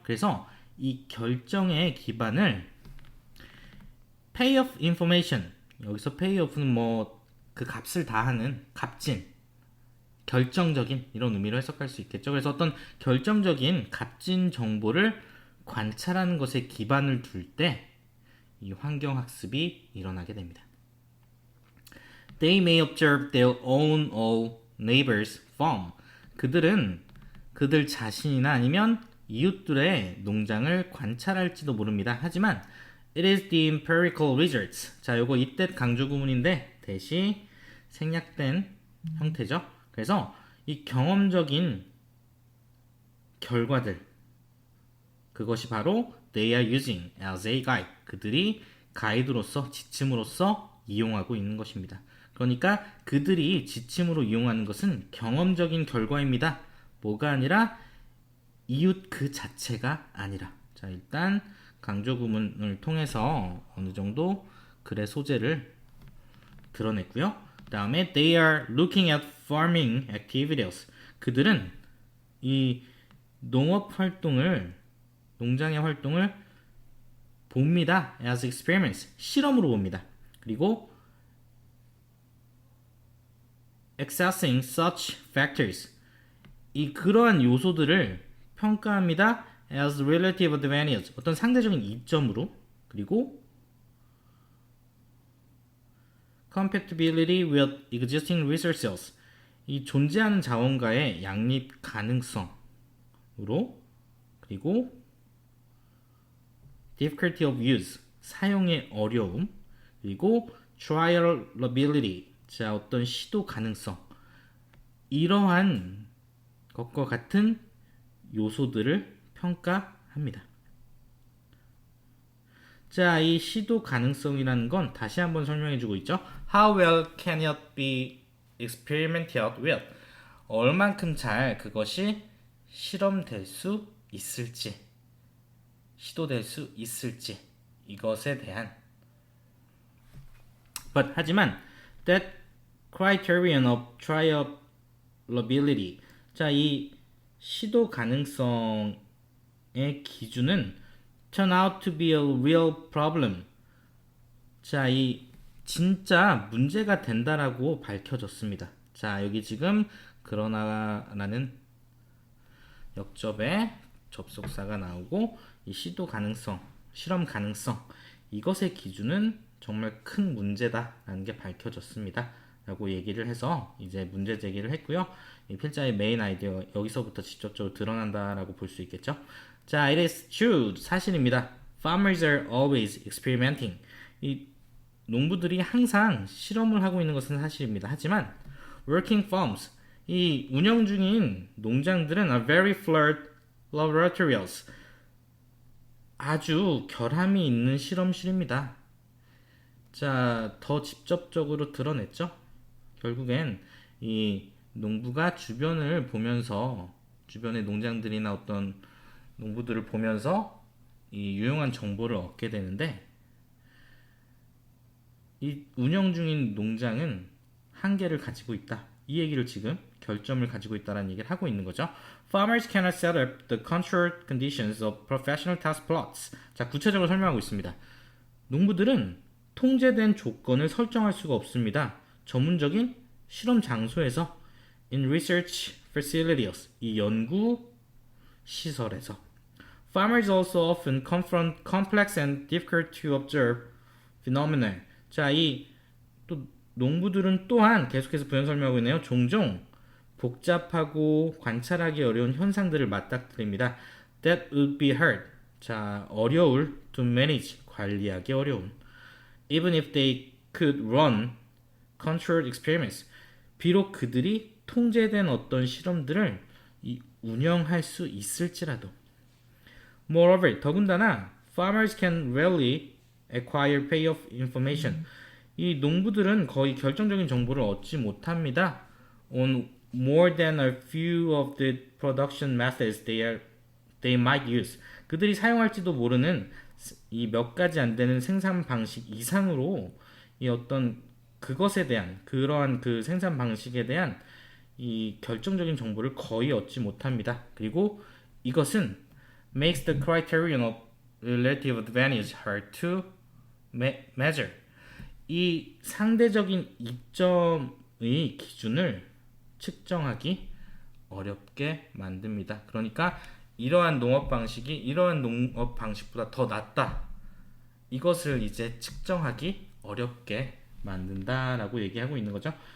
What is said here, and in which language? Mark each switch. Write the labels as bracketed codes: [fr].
[ko] 그래서 이 결정의 기반을 payoff information, 여기서 payoff는 뭐 그 값을 다하는, 값진, 결정적인, 이런 의미로 해석할 수 있겠죠. 그래서 어떤 결정적인 값진 정보를 관찰하는 것에 기반을 둘 때 이 환경학습이 일어나게 됩니다. [en] They may observe their own or neighbor's farm. [ko] 그들은 그들 자신이나 아니면 이웃들의 농장을 관찰할지도 모릅니다. 하지만 [en] it is the empirical results. [ko] 자, 요거 이때 강조 구문인데 대시 생략된 형태죠. 그래서 이 경험적인 결과들, 그것이 바로 [en] they are using as a guide. [ko] 그들이 가이드로서, 지침으로서 이용하고 있는 것입니다. 그러니까 그들이 지침으로 이용하는 것은 경험적인 결과입니다. 뭐가 아니라 이웃 그 자체가 아니라. 자, 일단 강조 구문을 통해서 어느 정도 글의 소재를 드러냈고요. 그 다음에 [en] they are looking at farming activities. [ko] 그들은 이 농업 활동을, 농장의 활동을 봅니다. [en] as experiments. [ko] 실험으로 봅니다. 그리고 [en] assessing such factors. [ko] 이 그러한 요소들을 평가합니다. [en] as relative advantage. [ko] 어떤 상대적인 이점으로. 그리고 [en] compatibility with existing resources. [ko] 이 존재하는 자원과의 양립 가능성으로. 그리고 [en] difficulty of use. [ko] 사용의 어려움. 그리고 trialability. 자, 어떤 시도 가능성. 이러한 것과 같은 요소들을 평가합니다. 자, 이 시도 가능성이라는 건 다시 한번 설명해 주고 있죠. [en] How well can it be experimented with? [ko] 얼만큼 잘 그것이 실험될 수 있을지, 시도될 수 있을지, 이것에 대한. [en] 하지만 that criterion of trialability. [ko] 자, 이 시도 가능성의 기준은 [en] turn out to be a real problem. [ko] 자, 이 진짜 문제가 된다라고 밝혀졌습니다. 자, 여기 지금 그러나라는 역접에 접속사가 나오고 이 시도 가능성, 실험 가능성, 이것의 기준은 정말 큰 문제다라는 게 밝혀졌습니다. 라고 얘기를 해서 이제 문제 제기를 했고요. 이 필자의 메인 아이디어 여기서부터 직접적으로 드러난다라고 볼 수 있겠죠. [en] 자, it is true. [ko] 사실입니다. [en] Farmers are always experimenting. [ko] 이 농부들이 항상 실험을 하고 있는 것은 사실입니다. 하지만 [en] working farms, [ko] 이 운영 중인 농장들은 [en] are very flawed laboratories. [ko] 아주 결함이 있는 실험실입니다. 자, 더 직접적으로 드러냈죠. 결국엔 이 농부가 주변을 보면서, 주변의 농장들이나 어떤 농부들을 보면서 이 유용한 정보를 얻게 되는데, 이 운영 중인 농장은 한계를 가지고 있다. 이 얘기를 지금 결점을 가지고 있다는 얘기를 하고 있는 거죠. [en] Farmers cannot set up the controlled conditions of professional task plots. [ko] 자, 구체적으로 설명하고 있습니다. 농부들은 통제된 조건을 설정할 수가 없습니다. 전문적인 실험 장소에서 [en] in research facilities, [ko] 이 연구 시설에서. [en] Farmers also often confront complex and difficult to observe phenomena. [ko] 자, 이 또 농부들은 또한 계속해서 부연 설명하고 있네요. 종종 복잡하고 관찰하기 어려운 현상들을 맞닥뜨립니다. [en] That would be hard. [ko] 자, 어려울 [en] to manage, [ko] 관리하기 어려운. [en] Even if they could run controlled experiments. [ko] 비록 그들이 통제된 어떤 실험들을 운영할 수 있을지라도. [en] Moreover, [ko] 더군다나 [en] farmers can rarely acquire payoff information. [ko] 이 농부들은 거의 결정적인 정보를 얻지 못합니다. [en] On more than a few of the production methods they might use. [ko] 그들이 사용할지도 모르는 이 몇 가지 안 되는 생산 방식 이상으로 이 어떤 그것에 대한, 그러한 그 생산 방식에 대한 이 결정적인 정보를 거의 얻지 못합니다. 그리고 이것은 [en] makes the criterion of relative advantage hard to measure. [ko] 이 상대적인 이점의 기준을 측정하기 어렵게 만듭니다. 그러니까 이러한 농업 방식이 이러한 농업 방식보다 더 낫다. 이것을 이제 측정하기 어렵게 만든다라고 얘기하고 있는 거죠.